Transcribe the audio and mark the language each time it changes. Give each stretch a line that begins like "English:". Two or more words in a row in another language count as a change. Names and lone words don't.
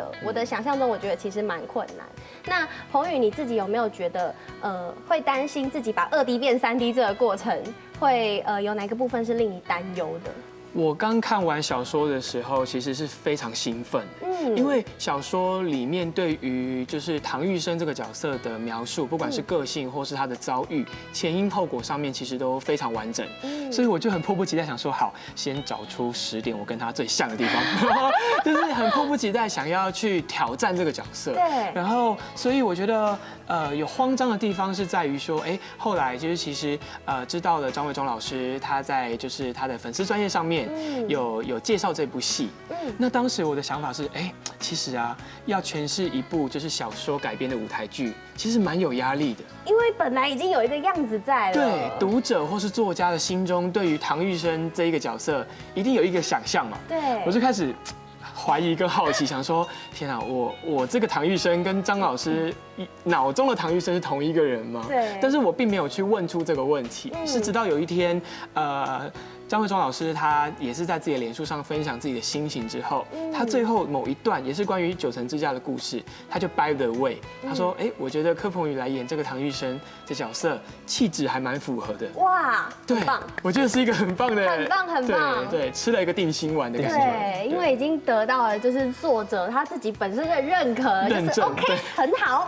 Chinese: 我的想象中，我覺得其實蠻困難。那彭宇你自己有沒有覺得會擔心自己把2D 變3D 這個過程會有哪個部分是令你擔憂的？我剛看完小說的時候，其實是非常興奮，因為小說裡面對於就是唐玉生這個角色的描述，不管是個性或是他的遭遇，前因後果上面其實都非常完整，所以我就很迫不及待想說，好，先找出10點我跟他最像的地方，就是很迫不及待想要去挑戰這個角色。對，然後所以我覺得有慌張的地方是在於說，哎，後來就是其實知道了張偉忠老師他在就是他的粉絲專頁上面。有介紹這部戲，那當時我的想法是，哎，其實啊，要詮釋一部就是小說改編的舞台劇，其實蠻有壓力的，因為本來已經有一個樣子在了。對，讀者或是作家的心中，對於唐玉生這一個角色，一定有一個想象嘛。對，我就開始懷疑跟好奇，想說，天啊，我這個唐玉生跟張老師腦中的唐玉生是同一個人嗎？對，但是我並沒有去問出這個問題，是直到有一天，張慧莊老師他也是在自己的臉書上分享自己的心情之後，他最後某一段也是關於九層之家的故事，他就
English: by the way，
Chinese: 他說，哎，我覺得柯鵬宇來演這個唐玉生這角色，氣質還蠻符合的。哇，對，我覺得是一個很棒的，很棒，很棒，對，吃了一個定心丸的感覺。對，因為已經得到了就是作者他自己本身的認可，就是 OK， 很好，